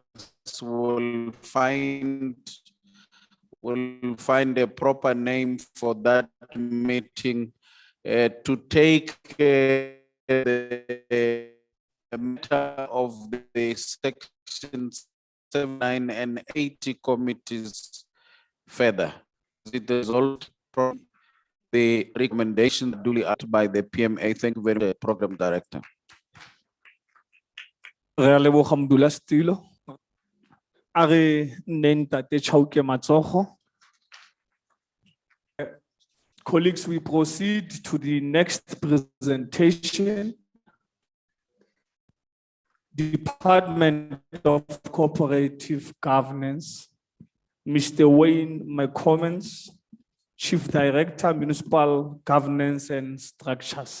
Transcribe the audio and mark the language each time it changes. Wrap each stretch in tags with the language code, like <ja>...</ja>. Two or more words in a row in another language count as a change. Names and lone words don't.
<en>Will find a proper name for that meeting to take the matter of the sections 79 and 80 committees further. It is all the recommendation duly uttered by the PMA. Thank you very much, Program Director.</en> <tn>Re a leboga modulasetulo. A re nneng Ntate Chauke matsogo.</tn> <en>Colleagues, we proceed to the next presentation. Department of Cooperative Governance, Mr. Wayne McCommons, Chief Director, Municipal Governance and Structures.</en>